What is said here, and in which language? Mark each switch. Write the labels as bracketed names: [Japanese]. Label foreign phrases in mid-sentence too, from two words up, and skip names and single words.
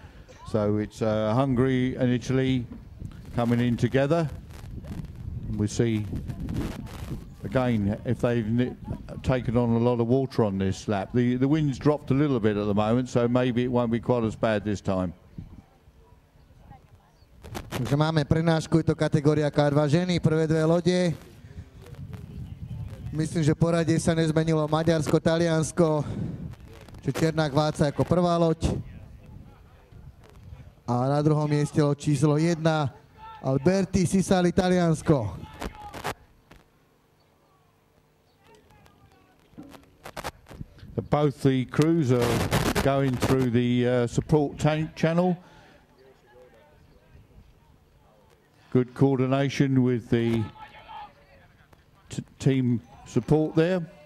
[English] So it's Hungary and Italy coming in together. We see again if they've taken on a lot of water on this lap. The wind's dropped a little bit at the moment, so maybe it won't be quite as bad this time. [Slovak] Takže máme prenášku, je to kategória K2 ženy, prvé 2 lode. Myslím, že poradie sa nezmenilo. Maďarsko, Taliansko, čiže Černák Váca ako prvá loď. A na druhom mieste loď číslo 1 Alberti Sisali, Taliansko. [English] Both the crews are going through the support channel. Good coordination with the team support there.